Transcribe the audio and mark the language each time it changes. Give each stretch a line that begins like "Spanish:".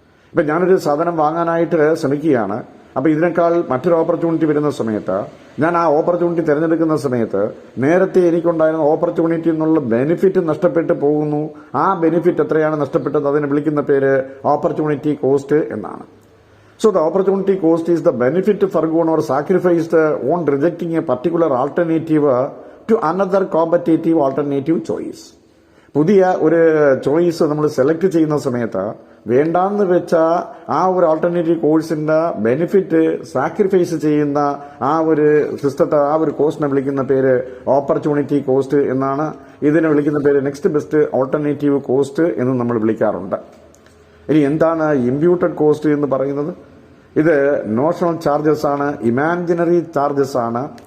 Malayalam: ഇപ്പൊ ഞാനൊരു സാധനം വാങ്ങാനായിട്ട് ശ്രമിക്കുകയാണ്. അപ്പൊ ഇതിനേക്കാൾ മറ്റൊരു ഓപ്പർച്യൂണിറ്റി വരുന്ന സമയത്ത് ഞാൻ ആ ഓപ്പർച്യൂണിറ്റി തിരഞ്ഞെടുക്കുന്ന സമയത്ത് നേരത്തെ എനിക്കുണ്ടായിരുന്ന ഓപ്പർച്യൂണിറ്റി എന്നുള്ള ബെനിഫിറ്റ് നഷ്ടപ്പെട്ടു പോകുന്നു. ആ ബെനിഫിറ്റ് എത്രയാണ് നഷ്ടപ്പെട്ടത് അതിനെ വിളിക്കുന്ന പേര് ഓപ്പർച്യൂണിറ്റി കോസ്റ്റ് എന്നാണ്.
English: So the opportunity cost is the benefit forgone or sacrificed on rejecting a particular alternative to another competitive alternative choice.
Malayalam: പുതിയ ഒരു ചോയ്സ് നമ്മൾ സെലക്ട് ചെയ്യുന്ന സമയത്ത് വേണ്ടാന്ന് വെച്ച ആ ഒരു ആൾട്ടർനേറ്റീവ് കോഴ്സിന്റെ ബെനിഫിറ്റ് സാക്രിഫൈസ് ചെയ്യുന്ന ആ ഒരു സിസ്റ്റത്തെ, ആ ഒരു കോഴ്സിനെ വിളിക്കുന്ന പേര് ഓപ്പർച്യൂണിറ്റി കോസ്റ്റ് എന്നാണ്. ഇതിനെ വിളിക്കുന്ന പേര് നെക്സ്റ്റ് ബെസ്റ്റ് ഓൾട്ടർനേറ്റീവ് കോസ്റ്റ് എന്ന് നമ്മൾ വിളിക്കാറുണ്ട്. ഇനി എന്താണ് ഇമ്പ്യൂട്ടഡ് കോസ്റ്റ് എന്ന് പറയുന്നത്? ഇത് നോഷണൽ ചാർജസ് ആണ്, ഇമാജിനറി ചാർജസ് ആണ്.